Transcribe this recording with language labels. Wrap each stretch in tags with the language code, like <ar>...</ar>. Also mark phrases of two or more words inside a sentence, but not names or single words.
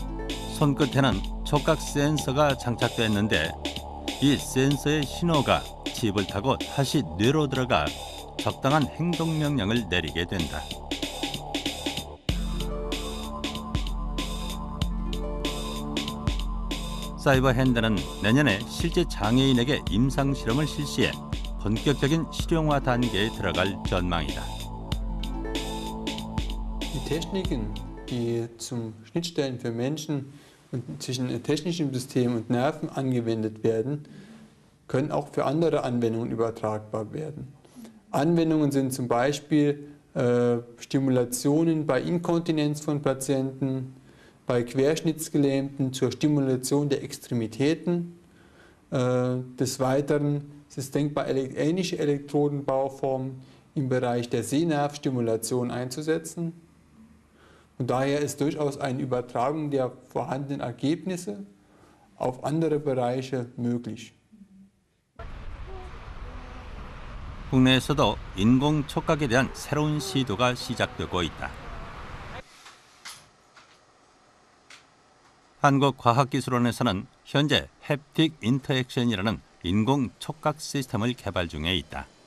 <ko>손끝에는 촉각 센서가 장착되어 있는데 이 센서의 신호가 칩을 타고 다시 뇌로 들어가 적당한 행동 명령을 내리게 된다. 사이버 핸드는 내년에 실제 장애인에게 임상 실험을 실시해 본격적인 실용화 단계에 들어갈 전망이다.</ko> <de>Die Techniken, die zum Schnittstellen für Menschen und zwischen technischem System und Nerven angewendet werden, können auch für andere Anwendungen übertragbar werden. Anwendungen sind zum Beispiel Stimulationen bei Inkontinenz von Patienten, bei Querschnittsgelähmten zur Stimulation der Extremitäten. Des Weiteren ist es denkbar, ähnliche Elektrodenbauformen im Bereich der Sehnervstimulation einzusetzen. Und daher ist durchaus eine Übertragung der vorhandenen Ergebnisse auf andere Bereiche möglich.</de> <ko>국내에서도 인공 촉각에 대한 새로운 시도가 시작되고 있다. 한국과학기술원에서는 현재 햅틱 인터액션이라는 인공 촉각 시스템을 개발 중에 있다.</ko>